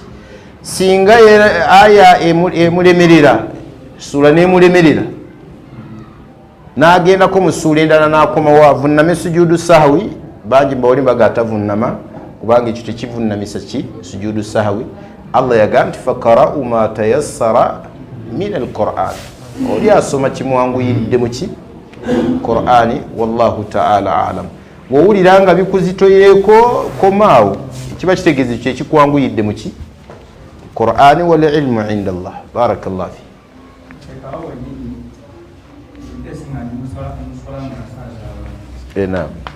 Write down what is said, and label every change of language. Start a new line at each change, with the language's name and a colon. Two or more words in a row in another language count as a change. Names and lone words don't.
Ganda: Singa aya emulemerera ssuula n'emulemerera n'agendako mu ssuula endala n'akomawo avunname
Arabic: سجود السهو
Ganda: bangi mbawoli mbaga atavunnama kubanga ekyo tekivunnamisa ki
Arabic: سجود السهو.
Ganda: Allah yagamba nti
Arabic: فاقرءوا ما تيسر من القرآن
Ganda: oli asoma kimwanguyiridde mu ki Qur'ani
Arabic: والله تعالى أعلم.
Ganda: Bw'owulira nga bikuzitoyeeko komaawo kiba kitegeeza ekyo ekikwanguyidde mu ki Qur'ani
Arabic: والعلم عند الله. بارك الله في. Naam.